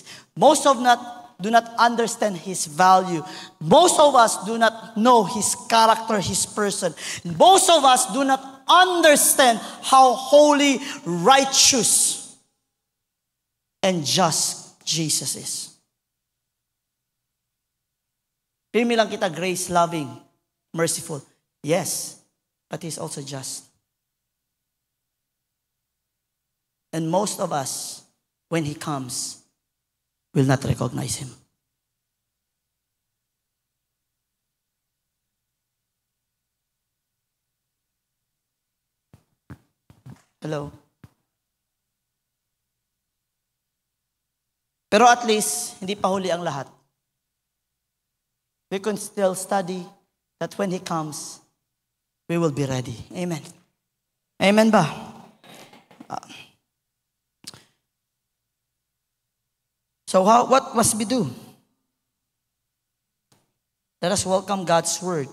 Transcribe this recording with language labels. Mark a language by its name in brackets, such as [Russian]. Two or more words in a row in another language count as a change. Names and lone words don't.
[English] Most of us do not understand His value. Most of us do not know His character, His person. Most of us do not understand how holy, righteous, and just Jesus is. [Filipino] Pirmi lang kita, [English] grace, loving, merciful. Yes, but He's also just. And most of us, when He comes, will not recognize Him. Hello? [Filipino] Pero [English] at least, [Filipino] hindi pa huli ang lahat. [English] We can still study that when He comes, we will be ready. Amen. Amen ba? So what must we do? Let us welcome God's Word.